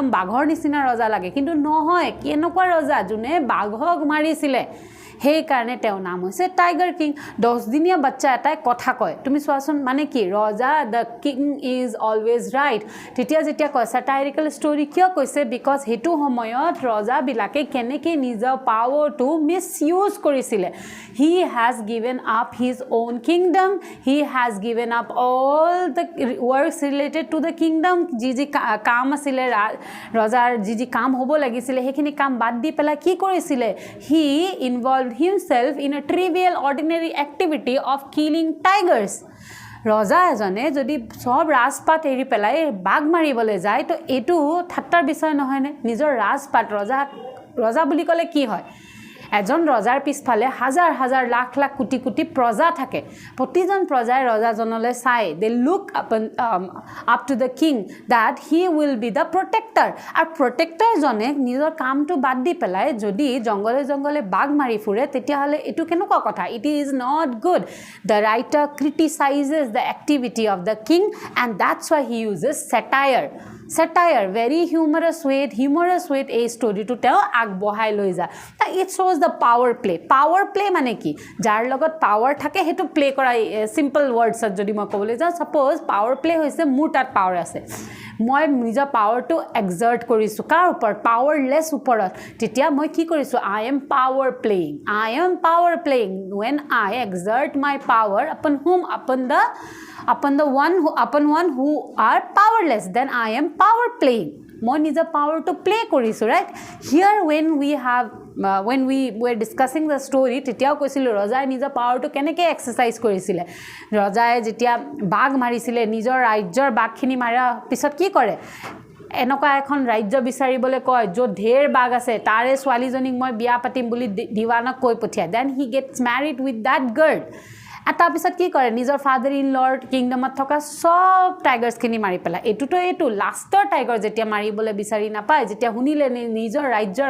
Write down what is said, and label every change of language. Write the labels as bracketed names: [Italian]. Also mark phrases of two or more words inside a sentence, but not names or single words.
[Assamese] বাঘৰ নিচিনা ৰজা লাগে কিন্তু নহয় কেনেকুৱা ৰজা যোনে বাঘক মাৰিছিলে সেই কাৰণে তেওঁ নাম হৈছে টাইগাৰ কিং 10 দিনীয়া বাচ্চা এটাই কথা কয় তুমি চোৱাচোন মানে কি ৰজা [English] the king is always [Assamese] ৰাইট তেতিয়া যেতিয়া কয় [English] satirical story [Assamese] কিয় কৈছে বিকজ হেতু সময়ত ৰজা বিলাকে কেনেকৈ নিজৰ পাৱাৰটো মিসইউজ কৰিছিলে [English] he has given up his own kingdom he has given up all the works related to the kingdom [Assamese] যি কাম আছিলে ৰজাৰ যি কাম হ'ব লাগিছিলে সেইখিনি কাম বাদ দি পেলাই কি কৰিছিলে [English] he involve himself in a trivial ordinary activity of killing tigers [Assamese] ৰজা এজনে যদি সব ৰাজপাট এৰি পেলাই বাঘ মাৰিবলৈ যায় তো এটো ঠাট্টাৰ বিষয় নহয় নে নিজৰ ৰাজপাট ৰজা বুলি ক'লে কি হয় এজন ৰজাৰ পিছফালে হাজাৰ হাজাৰ লাখ লাখ কোটি কোটি প্ৰজা থাকে প্ৰতিজন প্ৰজাই ৰজাজনলৈ চাই [English] they look up to the king that he will be the protector [Assamese] আৰু প্ৰটেক্টৰ জনে নিজৰ কামটো বাদ দি পেলাই যদি জংগলে জংগলে বাঘ মাৰি ফুৰে তেতিয়াহ'লে এটো কেনেকুৱা কথা [English] it is not good the writer criticises the activity of the king and that's why he uses satire very humorous way [Assamese] এই ষ্টৰিটো তেওঁ আগবঢ়াই লৈ যায় [English] it shows the power play [Assamese] মানে কি যাৰ লগত পাৱাৰ থাকে হেতু প্লে কৰা সিম্পল ওয়াৰ্ডছত যদি মই ক'বলৈ যাওঁ সাপোজ [English] power play [Assamese] হৈছে মোৰ তাত পাৱাৰ আছে মই নিজৰ পাৱাৰটো এক্সাৰ্ট কৰিছো কাৰ ওপৰত পাৱাৰলেছ ওপৰত তেতিয়া মই কি কৰিছো [English] I am power playing when I exert my power upon whom upon one who are powerless then I am power playing [Assamese] মই নিজৰ পাৱাৰটো প্লে কৰিছো [English] right here when we were discussing the story [Assamese] তেতিয়াও কৈছিলো ৰজাই নিজৰ পাৱাৰটো কেনেকৈ এক্সাৰসাইজ কৰিছিলে ৰজাই যেতিয়া বাঘ মাৰিছিলে নিজৰ ৰাজ্যৰ বাঘখিনি মাৰা পিছত কি কৰে এনেকুৱা এখন ৰাজ্য বিচাৰিবলৈ কয় য'ত ঢেৰ বাঘ আছে তাৰে ছোৱালীজনীক মই বিয়া পাতিম বুলি দিৱানক কৈ পঠিয়ায় [English] then he gets married with that girl [Assamese] তাৰ পিছত কি কৰে নিজৰ [English] father in lord [Assamese] কিংডমত থকা সব টাইগাৰ্ছখিনি মাৰি পেলাই এটো লাষ্টৰ টাইগাৰ যেতিয়া মাৰিবলৈ বিচাৰি নাপায় যেতিয়া শুনিলে নিজৰ ৰাজ্যৰ